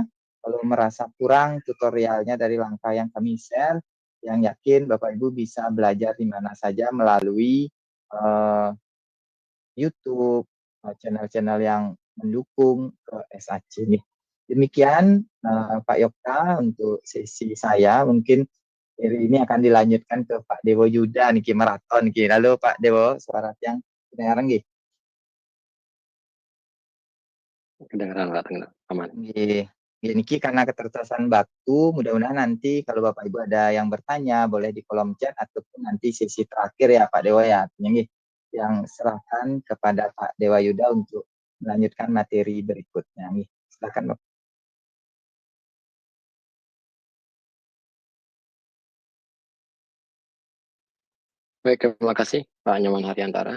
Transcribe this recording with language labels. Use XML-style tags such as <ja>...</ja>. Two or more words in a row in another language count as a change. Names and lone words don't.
<id>Kalau merasa kurang tutorialnya dari langkah yang kami share, yang yakin Bapak Ibu bisa belajar di mana saja melalui uh, YouTube, channel-channel yang mendukung ke SAC ini. Demikian Pak Yokta untuk sesi saya. Mungkin hari ini akan dilanjutkan ke Pak Dewo Yuda nih maraton nih. Lalu Pak Dewo, suara yang kedengaran nggih? Kedengaran Pak, aman. Nggih. Niki karena keterbatasan waktu, mudah-mudahan nanti kalau Bapak Ibu ada yang bertanya boleh di kolom chat ataupun nanti sesi terakhir ya Pak Dewa ya. Yang serahkan kepada Pak Dewa Yuda untuk melanjutkan materi berikutnya nih. Silakan Bapak. Baik, terima kasih Pak Nyoman Hardiantara.</id>